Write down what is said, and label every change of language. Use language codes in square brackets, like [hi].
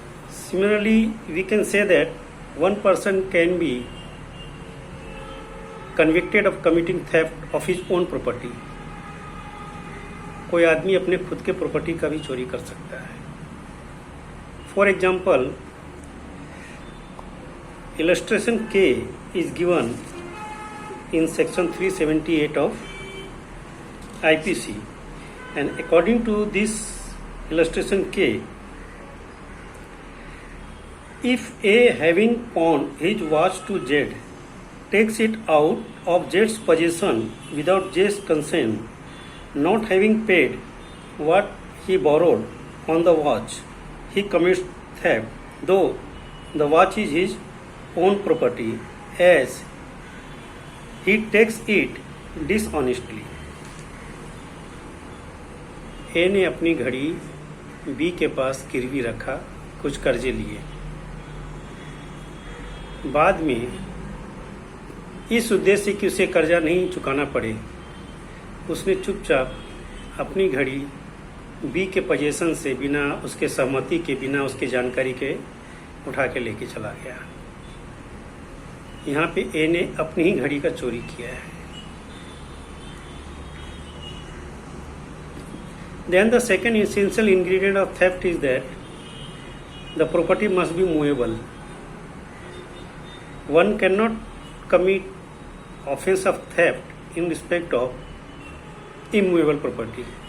[en] Similarly, we can say that one person can be convicted of committing theft of his own property. [hi] कोई आदमी अपने खुद के property का भी चोरी कर सकता है. [en] For example, illustration K is given in section 378 of IPC, and according to this illustration K, if A having pawned his watch to Z takes it out of Z's possession without Z's consent, not having paid what he borrowed on the watch, he commits theft, though the watch is his own property, as he takes it dishonestly. [hi] ए ने अपनी घड़ी B के पास गिरवी रखा, कुछ कर्जे लिए. बाद में इस उद्देश्य कि उसे कर्जा नहीं चुकाना पड़े, उसने चुपचाप अपनी घड़ी बी के पोजीशन से बिना उसके सहमति के, बिना उसके जानकारी के उठा के लेके चला गया. यहाँ पे ए ने अपनी ही घड़ी का चोरी किया है. [en] Then the second essential ingredient of theft is that the property must be movable. One cannot commit offense of theft in respect of immovable property.